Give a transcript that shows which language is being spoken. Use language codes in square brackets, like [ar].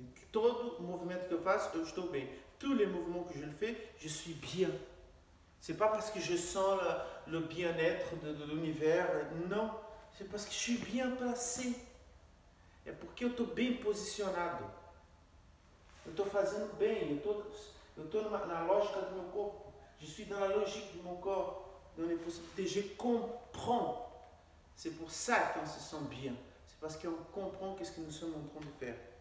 [pt] Todo movimento que eu faço, eu estou bem. [fr] Tous les mouvements que je le fais, je suis bien. C'est pas parce que je sens le bien-être de l'univers, não. C'est parce que je suis bien placé. [pt] É porque eu estou bem posicionado. Eu estou fazendo bem, eu estou na lógica do meu corpo. [fr] Je suis dans la logique de mon corps, dans les possibilités. Je comprends. C'est pour ça qu'on se sent bien. C'est parce qu'on comprend qu'est-ce que nous sommes en train de faire.